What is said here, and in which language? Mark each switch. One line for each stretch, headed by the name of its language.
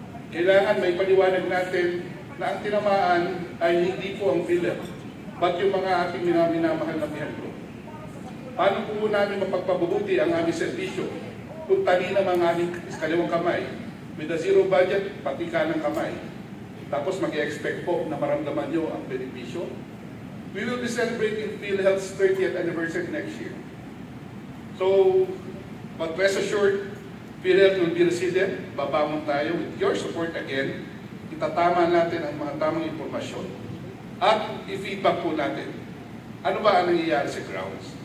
Filipino: Kailangan may paliwanag natin na ang tinamaan ay hindi po ang PhilHealth, but yung mga ating minamahal na miyembro. Paano po namin mapagpabubuti ang aming servisyo kung tali naman ang aming kaliwang kamay,
English: with a zero budget,
Filipino: pati kanang kamay. Tapos mag-expect po na maramdaman nyo ang benepisyo.
English: We will be celebrating PhilHealth's 30th anniversary next year. So, but rest assured, PhilHealth will be resilient.
Filipino: Babangon tayo
English: with your support again.
Filipino: Itatama natin ang mga tamang impormasyon. At i-feedback po natin. Ano ba ang nangyayari sa grounds?